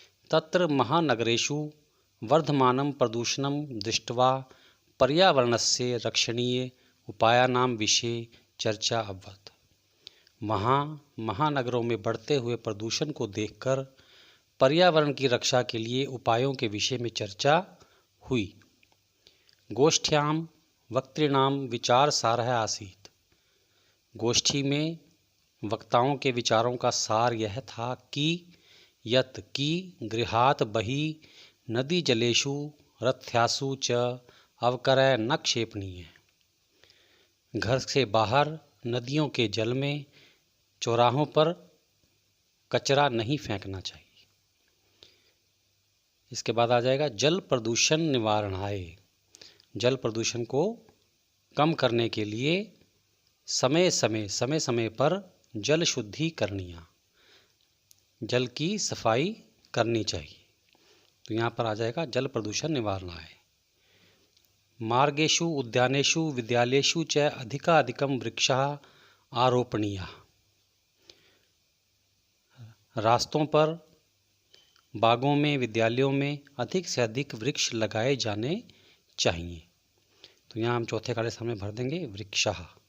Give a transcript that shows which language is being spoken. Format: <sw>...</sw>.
<sa>तत्र महानगरेषु वर्धमानं प्रदूषणं दृष्ट्वा पर्यावरणस्य रक्षणीय उपायानां विषये चर्चा अभवत्।</sa> <hi>महानगरों में बढ़ते हुए प्रदूषण को देखकर पर्यावरण की रक्षा के लिए उपायों के विषय में चर्चा हुई।</hi> <sa>गोष्ठ्यां वक्तॄणां विचारसारः आसीत्।</sa> <hi>गोष्ठी में वक्ताओं के विचारों का सार यह था कि</hi> <sa>यत् की गृहात् बहिः नदी जलेषु रथ्यासु च अवकरः न क्षेपणीय।</sa> <hi>घर से बाहर नदियों के जल में, चौराहों पर कचरा नहीं फेंकना चाहिए। इसके बाद आ जाएगा जल प्रदूषण निवारणाय। जल प्रदूषण को कम करने के लिए समय समय पर जल शुद्धि करनिया, जल की सफाई करनी चाहिए। तो यहाँ पर आ जाएगा जल प्रदूषण निवारणाय।</hi> <sa>मार्गेषु उद्यानेषु विद्यालयेषु च अधिकाधिकं वृक्षाः आरोपणीयाः।</sa> <hi>रास्तों पर, बागों में, विद्यालयों में अधिक से अधिक वृक्ष लगाए जाने चाहिए। तो यहाँ हम चौथे खाली स्थान में भर देंगे वृक्षः।</hi>